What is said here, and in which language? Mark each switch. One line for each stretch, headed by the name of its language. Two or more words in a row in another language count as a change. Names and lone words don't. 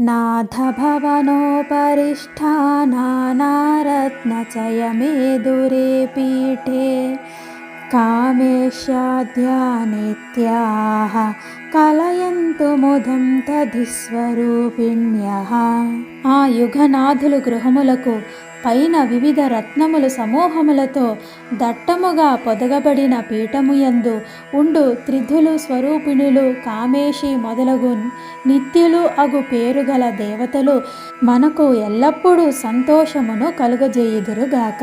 Sanskrit: नाथ भवनोपरिष्ठानानारत्नचयमेदुरे पीठे कामेशाद्या नित्याः कलयन्तु मुदं तदिस्वरूपिण्यः।
Telugu: ఆ యుగనాథులు గృహములకు పైన వివిధ రత్నముల సమూహములతో దట్టముగా పొదగబడిన పీఠముయందు ఉండు త్రిధులు స్వరూపిణులు కామేషి మొదలగు నిత్యులు అగు పేరుగల దేవతలు మనకు ఎల్లప్పుడూ సంతోషమును కలుగజేయుదురుగాక।